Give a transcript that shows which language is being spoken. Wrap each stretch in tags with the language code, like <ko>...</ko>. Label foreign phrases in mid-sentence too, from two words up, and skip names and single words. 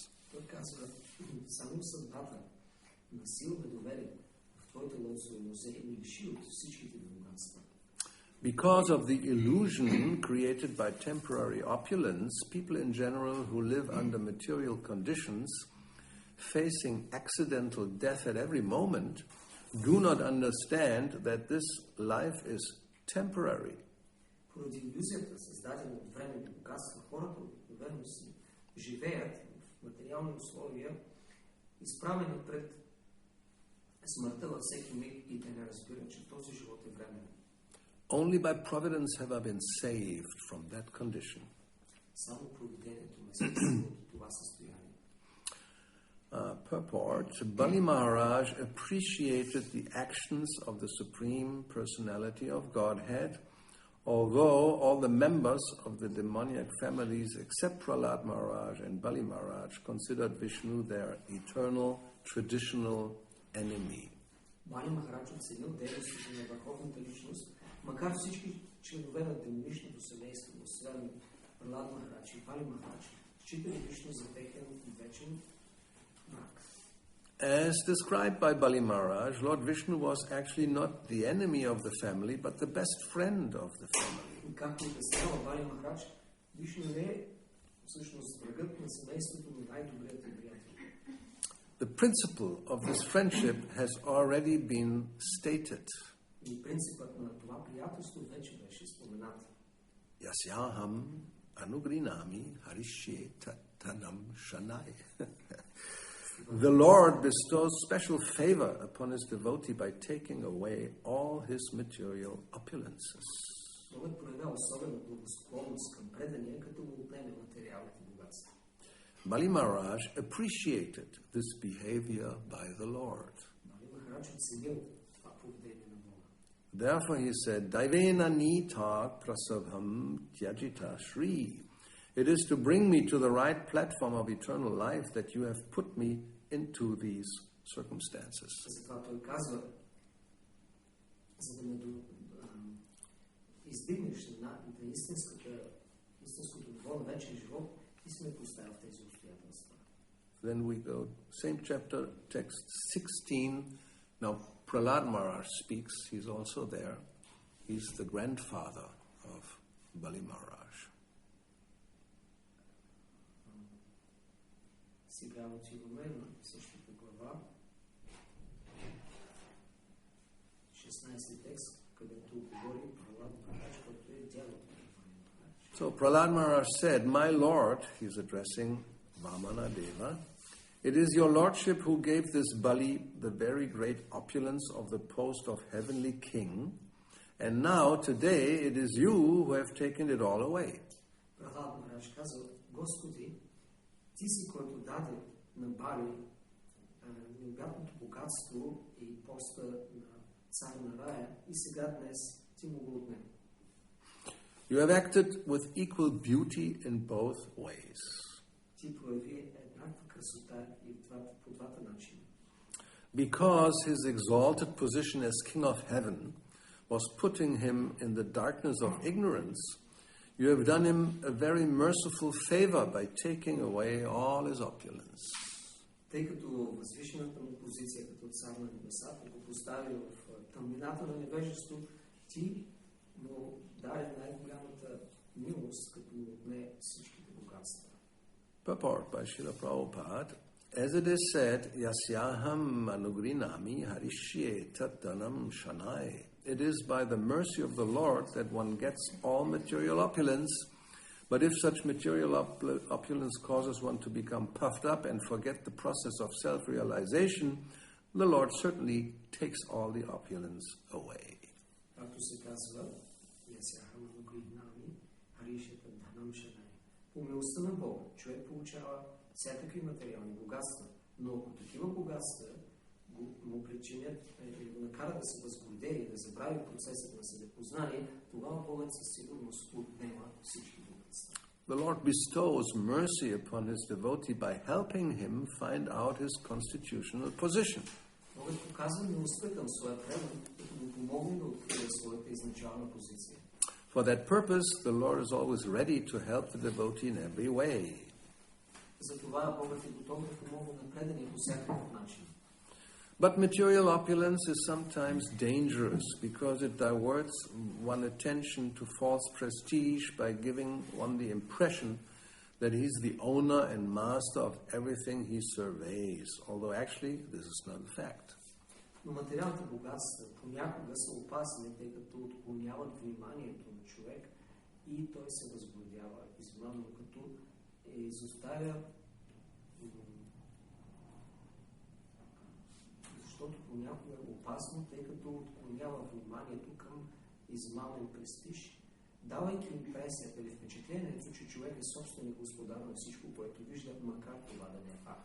<en>Because of the illusion created by temporary opulence, people in general who live under material conditions, facing accidental death at every moment, do not understand that this life is temporary.</en> <bg>Поради иллюзията, създадена от времето богатство, хората обикновено си живеят в материални условия, изправени пред смъртта във всеки миг и те не разбират, че този живот е временен.</bg> <en>Only by providence have I been saved from that condition.</en> <bg>Само провидението ме спаси от това състояние.</bg> <en>Purport, Bali Maharaj appreciated the actions of the Supreme Personality of Godhead, although all the members of the demoniac families except Prahlad Maharaj and Bali Maharaj considered Vishnu their eternal, traditional enemy.</en> <bg>Бали Махарадж оценил дейностите на върховната личност, макар всички членове на демоничното семейство, освен Пралад Махарадж и Бали Махарадж, считали Вишну за техен вечен враг.</bg> <en>As described by Bali Maharaj, Lord Vishnu was actually not the enemy of the family, but the best friend of the family.</en> <bg>И както обяснява Бали Махарадж, Вишну не е всъщност врагът на семейството, но най-добрият им приятел.</bg> <en>The principle of this friendship has already been stated.</en> <bg>И принципът на това приятелство вече беше споменат.</bg> <sa>यस्याहम् अनुगृह्णामि हरिष्ये तद्धनं शनैः.</sa> <en>The Lord bestows special favor upon his devotee by taking away all his material opulences.</en> <bg>Богът проявява особена благосклонност към предания, като му отнеме материалните богатства.</bg> <en>Bali Maharaj appreciated this behavior by the Lord.</en> <bg>Бали Махарадж оценил това поведение на Бога.</bg> <en>Therefore he said,</en> <sa>दैवेन नीतः प्रसभं त्याजित श्रीः.</sa> <en>It is to bring me to the right platform of eternal life that you have put me into these circumstances.</en> <bg>Затова той казва, за да ме издигнеш на истинското ниво на вечен живот, ти си ме поставил в тези обстоятелства.</bg> <en>Then we go, same chapter, text 16. Now, Prahlad Maharaj speaks. He's also there. He's the grandfather of Bali Maharaj.</en> <bg>Сега отиваме на същата глава, 16 текст, където говори Пралад Махарадж, който е дядо на Бали Махарадж.</bg> <en>So Prahlad Maharaj said, My Lord, he's addressing Vamana Deva, it is your lordship who gave this Bali the very great opulence of the post of heavenly king, and now, today, it is you who have taken it all away.</en> <bg>Пралад Махарадж казва, Господи, ти си, който даде на Бали необятното богатство и поста на цар на рая и сега днес ти му го отнема.</bg> <en>You have acted with equal beauty in both ways.</en> <bg>Ти прояви еднаква красота и по двата начина.</bg> <en>Because his exalted position as King of Heaven was putting him in the darkness of ignorance, you have done him a very merciful favor by taking away all his opulence.</en> <bg>Тъй като възвишената му позиция като цар на небесата го постави в тъмнината на невежество, ти му даде най-голямата милост, като му отне всичките богатства.</bg> <en>Purport by Srila Prabhupada. As it is said,</en> <sa>यस्याहम् अनुगृह्णामि हरिष्ये तद्धनं शनैः.</sa> <en>It is by the mercy of the Lord that one gets all material opulence, but if such material opulence causes one to become puffed up and forget the process of self-realization, the Lord certainly takes all the opulence away.</en> <bg>Както се казва,</bg> <sa>यस्याहम् अनुगृह्णामि हरिष्ये तद्धनं शनैः.</sa> <bg>По милостта на Бога, човек получава всякакви материални богатства, но ако такива богатства му причинят или го накарат да се възгордее, да забрави процесът на себепознание, тогава Богът със сигурност отнема всички богатства.</bg> <en>The Lord bestows mercy upon his devotee by helping him find out his constitutional position.</en> <bg>Богът показва милостта към своя предан, като му помогне да открие своята изначална позиция.</bg> <en>For that purpose, the Lord is always ready to help the devotee in every way.</en> <bg>Затова Богът е готов да помогне на предания по всякакъв начин.</bg> <en>But material opulence is sometimes dangerous because it diverts one's attention to false prestige by giving one the impression that he's the owner and master of everything he surveys, although actually this is not a fact.</en> <bg>Но материалните богатства понякога са опасни, тъй като отклоняват вниманието на човек и той се възбудява измамно, като изоставя, защото понякога е опасно, тъй като отклонява вниманието към измамен престиж, давайки импресията или впечатлението, че човек е собственик господар на всичко, което вижда, макар това да не е факт.</bg>